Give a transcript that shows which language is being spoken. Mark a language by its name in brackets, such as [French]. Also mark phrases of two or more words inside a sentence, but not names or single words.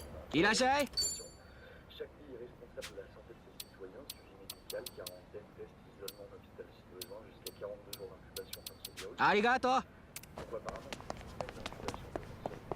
[Japanese] いらっしゃい。 [French] Chaque pays est responsable de la santé de ses citoyens, suivi médical, quarantaine, test, isolement, hôpital si besoin, jusqu'à 42 jours d'incubation contre ce virus. [Japanese] ありがとう。 [French] Pourquoi apparemment une semaine d'incubation potentielle.